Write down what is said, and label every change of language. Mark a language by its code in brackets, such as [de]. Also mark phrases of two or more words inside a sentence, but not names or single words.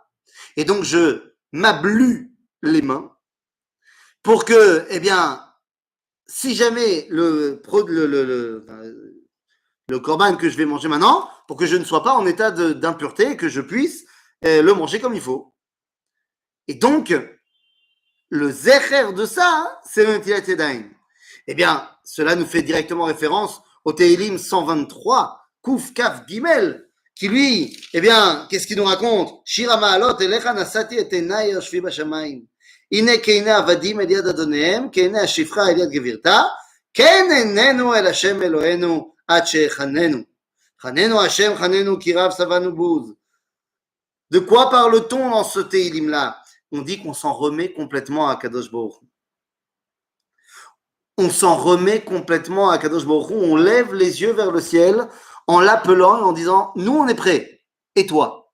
[fr] Et donc, je m'ablue les mains pour que, eh bien, si jamais le korban que je vais manger maintenant, pour que je ne sois pas en état d'impureté et que je puisse le manger comme il faut. Et donc, le zecher de ça, c'est le [he] נטילת ידיים. [fr] Eh bien, cela nous fait directement référence au Tehilim 123, [he] קוף כף גימל, [fr] qui lui, eh bien, qu'est-ce qu'il nous raconte? [he] שיר המעלות, אליך נשאתי את עיני היושבי בשמים. הנה כעיני עבדים אל יד אדוניהם, כעיני השפחה אל יד גבירתה, כן עינינו אל השם אלוהינו עד שיחננו. חננו השם חננו כי רב שבענו בוז. [fr] De quoi parle-t-on dans ce Tehilim-là? On dit qu'on s'en remet complètement à [he] קדוש ברוך הוא. [fr] On s'en remet complètement à [he] קדוש ברוך הוא. [fr] On lève les yeux vers le ciel en l'appelant et en disant, nous on est prêts, et toi?